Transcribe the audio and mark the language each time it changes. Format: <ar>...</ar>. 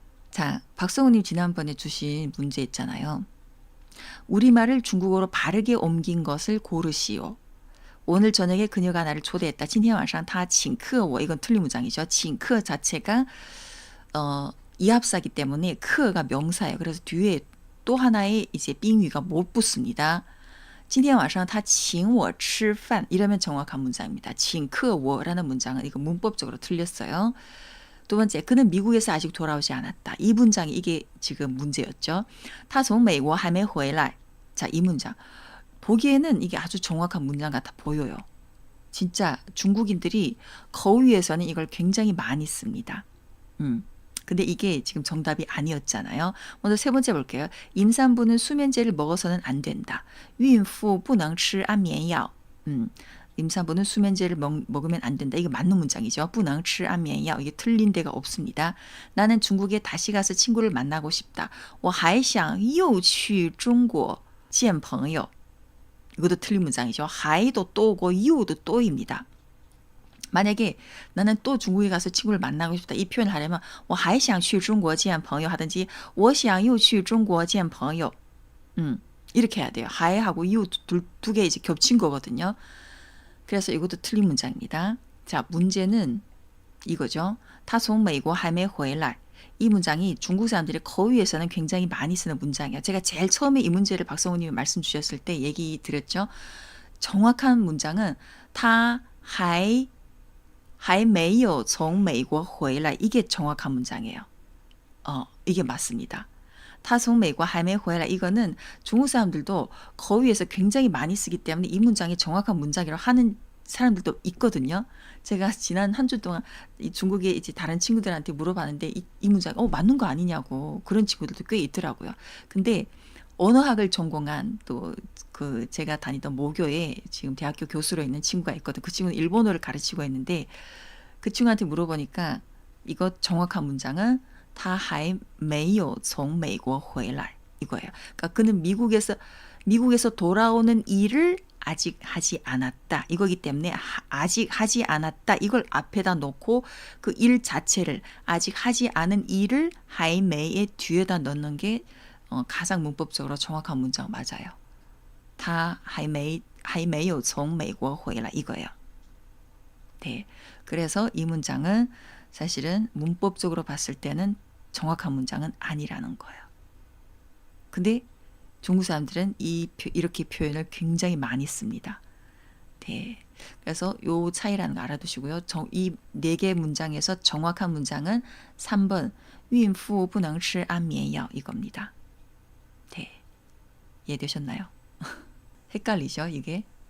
<ko>자, 박성우님 지난번에 주신 문제 있잖아요. 우리말을 중국어로 바르게 옮긴 것을 고르시오. 오늘 저녁에 그녀가 나를 초대했다.</ko> <zh>今天晚上他请客我.</zh> <ko>이건 틀린 문장이죠. 请客 자체가 이합사기 때문에 크가 명사예요. 그래서 뒤에 또 하나의 이제 빙위가 못 붙습니다.</ko> <zh>今天晚上他请我吃饭</zh> <ko>이러면 정확한 문장입니다.</ko> <zh>请客我</zh> <ko>라는 문장은 이거 문법적으로 틀렸어요. 두 번째, 그는 미국에서 아직 돌아오지 않았다. 이 문장이 이게 지금 문제였죠.</ko> <zh>他从美国还没回来.</zh> <ko>자, 이 문장. 보기에는 이게 아주 정확한 문장 같아 보여요. 진짜 중국인들이 거위에서는 이걸 굉장히 많이 씁니다. 근데 이게 지금 정답이 아니었잖아요. 먼저 세 번째 볼게요. 임산부는 수면제를 먹어서는 안 된다.</ko> <zh>孕妇不能吃安眠药.</zh> <ko>임산부는 수면제를 먹으면 안 된다. 이게 맞는 문장이죠.</ko> <zh>不能吃安眠药.</zh> <ko>이게 틀린 데가 없습니다. 나는 중국에 다시 가서 친구를 만나고 싶다.</ko> <zh>我还想又去中国见朋友.</zh> <ko>이것도 틀린 문장이죠. 还도 또고 又도 또입니다. 만약에 나는 또 중국에 가서 친구를 만나고 싶다. 이 표현을 하려면</ko> <zh>我还想去中国见朋友</zh> <ko>하든지</ko> <zh>我想又去中国见朋友.</zh> <ko>이렇게 해야 돼요. 还하고 又 두 개 이제 겹친 거거든요. 그래서 이것도 틀린 문장입니다. 자, 문제는 이거죠.</ko> <zh>他从美国还没回来.</zh> <ko>이 문장이 중국 사람들이 거위에서는 굉장히 많이 쓰는 문장이에요. 제가 제일 처음에 이 문제를 박성호 님이 말씀 주셨을 때 얘기 드렸죠. 정확한 문장은</ko> <zh>他还没有从美国回来.</zh> <ko>이게 정확한 문장이에요. 이게 맞습니다.</ko> <zh>他从美国还没回来.</zh> <ko>이거는 중국 사람들도 거위에서 굉장히 많이 쓰기 때문에 이 문장이 정확한 문장이라고 하는 사람들도 있거든요. 제가 지난 한 주 동안 이 중국에 이제 다른 친구들한테 물어봤는데 이 문장 맞는 거 아니냐고 그런 친구들도 꽤 있더라고요. 근데 언어학을 전공한 또 그 제가 다니던 모교에 지금 대학교 교수로 있는 친구가 있거든. 그 친구는 일본어를 가르치고 있는데 그 친구한테 물어보니까 이거 정확한 문장은</ko> <zh>他还没有从美国回来</zh> <ko>이거예요. 그러니까 그는 미국에서 돌아오는 일을 아직 하지 않았다. 이거기 때문에 아직 하지 않았다. 이걸 앞에다 놓고 그 일 자체를 아직 하지 않은 일을 还没의 뒤에다 넣는 게 가장 문법적으로 정확한 문장 맞아요.</ko> <zh>他还没有从美国回来</zh> <ko>이거예요. 네. 그래서 이 문장은 사실은 문법적으로 봤을 때는 정확한 문장은 아니라는 거예요. 근데 중국 사람들은 이렇게 표현을 굉장히 많이 씁니다. 네. 그래서 요 차이라는 거 알아두시고요. 이 4개 문장에서 정확한 문장은 3번</ko> <zh>孕妇不能吃安眠药</zh> <ko>이겁니다. 네. 이해되셨나요? 헷갈리죠, 이게?</ko>